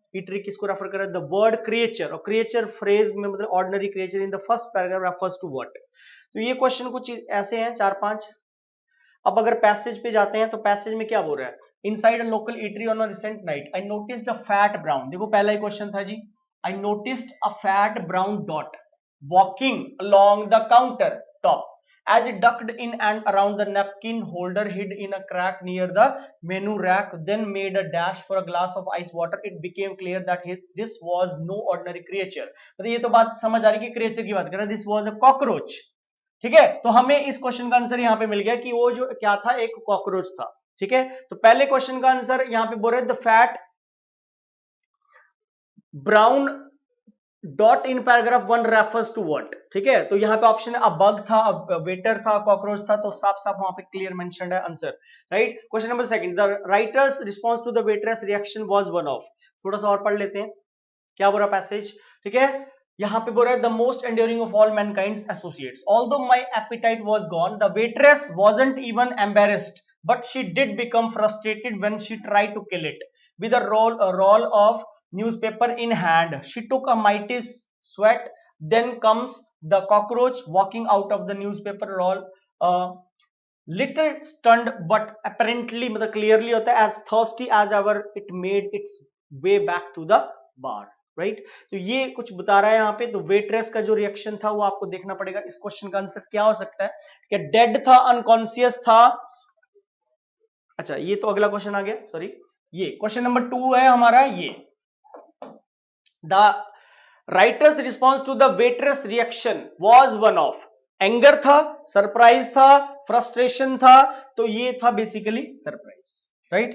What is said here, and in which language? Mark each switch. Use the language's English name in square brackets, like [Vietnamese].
[English] eatery [Hindi] किसको रेफर कर रहा है, [English] The word creature, और creature phrase में मतलब ordinary creature in the first paragraph refers to what. [Hindi] तो ये क्वेश्चन कुछ ऐसे हैं 4-5। अब अगर पैसेज पे जाते हैं तो पैसेज में क्या बोल रहा है, [English] Inside a local eatery on a recent night I noticed a fat brown. [Hindi] देखो पहला ही क्वेश्चन था जी, [English] I noticed a fat brown dot walking along the counter top as it ducked in and around the napkin holder hid in a crack near the menu rack, then made a dash for a glass of ice water. It became clear that this was no ordinary creature. [Hindi] मतलब ये तो बात समझ आ रही है कि creature की बात कर रहा है, [English] this was a cockroach। [Hindi] ठीक है, तो हमें इस क्वेश्चन का आंसर यहां पे मिल गया कि वो जो क्या था, एक कॉकरोच था। ठीक है, तो पहले क्वेश्चन का आंसर यहां पे बोल रहे the fat [English] brown dot in paragraph 1 refers to what, [Hindi] ठीक है। तो यहाँ पे ऑप्शन है, बग था, वेटर था, कॉकरोच था, तो साफ साफ वहां पे क्लियर मेंशन्ड है answer, right. [English] Question number second, the writer's response to the waitress reaction was one of. [Hindi] थोड़ा सा और पढ़ लेते हैं, क्या बोल रहा पैसेज, ठीक है। यहाँ पे बोल रहा है [English] The most enduring of all mankind's associates, although my appetite was gone, the waitress wasn't even embarrassed, but she did become frustrated when she tried to kill it. With a roll of newspaper in hand, she took a mighty sweat. Then comes the cockroach walking out of the newspaper roll, little stunned but apparently, [Hindi] मतलब [English] clearly [Hindi] होता है, [English] as thirsty as ever it made its way back to the bar. [Hindi] Right, तो ये कुछ बता रहा है यहाँ पे। तो वेटरेस का जो रिएक्शन था वो आपको देखना पड़ेगा। इस क्वेश्चन का आंसर क्या हो सकता है, क्या डेड था, अनकॉन्शियस था। अच्छा, ये तो अगला क्वेश्चन आ गया, सॉरी, ये क्वेश्चन नंबर 2 है हमारा। ये [English] the writer's response to the waitress reaction was one of, [Hindi] anger था, सरप्राइज था, फ्रस्ट्रेशन था, तो ये था बेसिकली सरप्राइज, राइट।